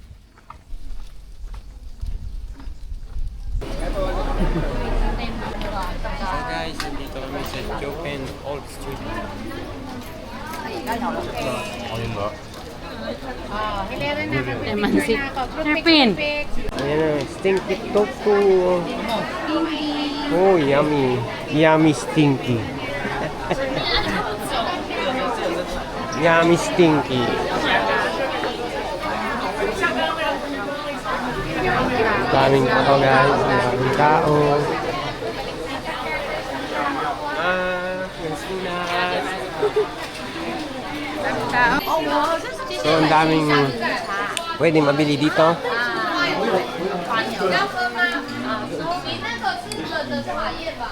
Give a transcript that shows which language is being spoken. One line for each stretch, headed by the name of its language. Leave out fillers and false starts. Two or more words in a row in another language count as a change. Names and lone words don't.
Filipino: So guys, nandito kami sa Jopen Old Street. Philippine. Ayan na,
English: stinky tofu. Oh, yummy. Yummy stinky. Yummy stinky.
Filipino: Daming tao guys, daming tao. Yung sinas. So, ang daming pwede mabili dito.
Chinese: 要喝吗？你那个是冷的茶叶吧？